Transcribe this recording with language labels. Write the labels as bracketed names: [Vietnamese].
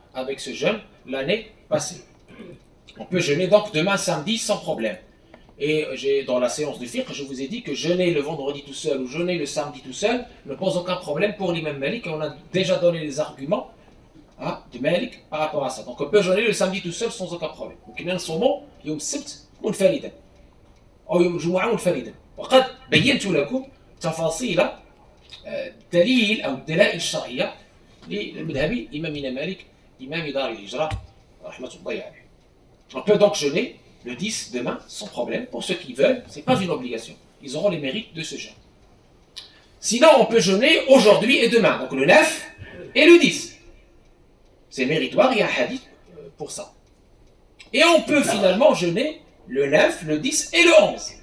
[French] avec ce jeûne l'année passée. On peut jeûner donc demain samedi sans problème. Et dans la séance de fiqh, je vous ai dit que jeûner le vendredi tout seul ou jeûner le samedi tout seul ne pose aucun problème pour l'imam Malik. Et on a déjà donné les arguments de Malik par rapport à ça. Donc on peut jeûner le samedi tout seul sans aucun problème. Donc il y a un saumon, [Arabic] يوم السبت منفردا أو يوم الجمعة منفردا. وقد بينت لكم تفاصيل دليل أو الدلائل الشرعية للمذهب إمامنا مالك إمام دار الهجرة رحمة الله عليه. [French] On peut donc jeûner le 10 demain sans problème. Pour ceux qui veulent, ce n'est pas une obligation. Ils auront les mérites de ce jeûne. Sinon, on peut jeûner aujourd'hui et demain, donc le 9 et le 10. C'est méritoire, il y a un hadith pour ça. Et on peut finalement jeûner le 9, le 10 et le 11.